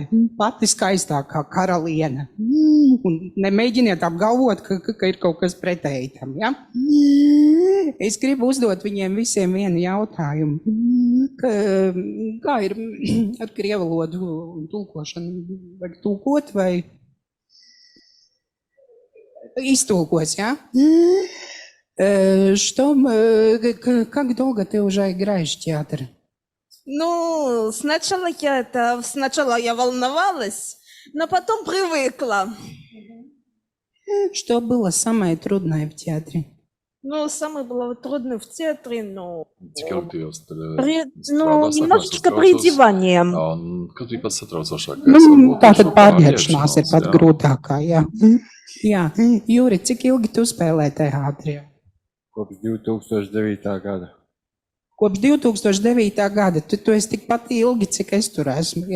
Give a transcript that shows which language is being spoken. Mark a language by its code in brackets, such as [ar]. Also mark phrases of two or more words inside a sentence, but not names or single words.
[lv] Pati skaistākā karaliene. Un nemēģiniet apgalvot, ka ir kaut kas pretēji tam, ja? Es gribu uzdot viņiem visiem vienu jautājumu. Kā ir ar krievalodu tulkošanu? Vajag tulkot vai... [ru] Истолкось, а? Как долго ты уже играешь в театр? Ну, сначала я волновалась, но потом привыкла. Что было самое трудное в театре? Ну, самое было трудное в театре, Немножечко приодевание. [lv] Kas bija pats satraucošākais? Tātad pārģērbšanās ir pats grūtākā, jā. Jā, Jūri, cik ilgi tu spēlē teātrī? Kopš 2009. gada. Kopš 2009. gada. Tu esi tikpat ilgi, cik es tur esmu, ja?